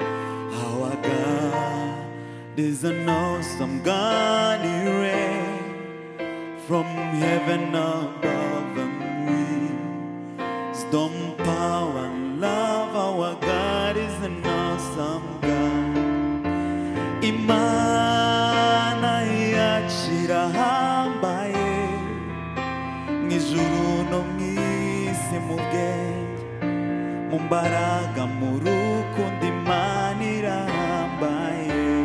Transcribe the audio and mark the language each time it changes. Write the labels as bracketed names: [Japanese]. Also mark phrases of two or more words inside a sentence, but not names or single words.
[English] Our God is an awesome God. He reigns from heaven above the wisdom, power, and love. Our God is an awesome God. [Rundi] Imana yachirahambaye, mw'ijuru no mw'isi mu bwenge, mu mbaraga mu rukundo. Imana irahambaye.